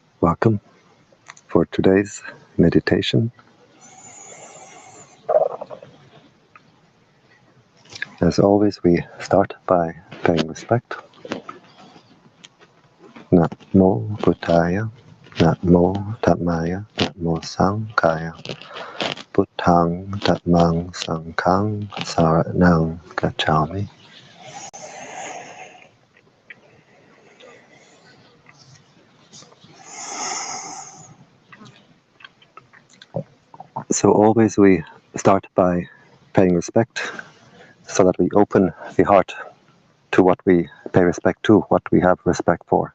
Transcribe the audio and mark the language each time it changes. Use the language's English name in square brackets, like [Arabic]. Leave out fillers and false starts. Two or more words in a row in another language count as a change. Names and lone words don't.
[English] Welcome for today's meditation. As always, we start by paying respect. [Pali] Namo Buddhaya, Namo Dhammaya, Namo Sanghaya, Buddhang Dhammang Sanghang Saranang Gacchami. [English] So always we start by paying respect so that we open the heart to what we pay respect to, what we have respect for.